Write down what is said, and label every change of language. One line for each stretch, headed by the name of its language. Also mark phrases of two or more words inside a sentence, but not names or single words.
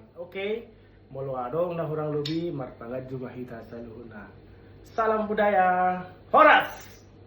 Batak Toba: Oke, molo adong na hurang lebih marpangat juga hita saluhuna.
Indonesian: Salam budaya. Horas.